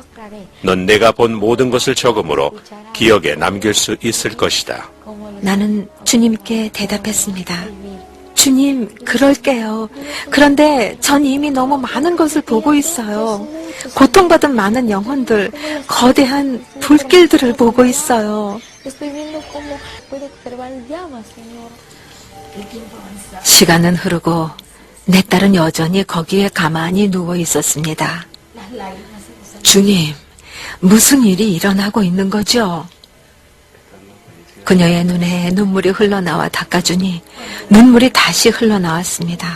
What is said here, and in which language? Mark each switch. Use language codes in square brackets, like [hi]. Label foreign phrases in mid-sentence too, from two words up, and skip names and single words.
[ko] 넌 내가 본 모든 것을 적음으로 기억에 남길 수 있을 것이다. 나는 주님께 대답했습니다. 주님, 그럴게요. 그런데 전 이미 너무 많은 것을 보고 있어요. 고통받은 많은 영혼들, 거대한 불길들을 보고 있어요. [es] Estoy viendo cómo puede observar llamas, Señor. [ko] 시간은 흐르고 내 딸은 여전히 거기에 가만히 누워 있었습니다. 주님, 무슨 일이 일어나고 있는 거죠? 그녀의 눈에 눈물이 흘러나와 닦아주니 눈물이 다시 흘러나왔습니다.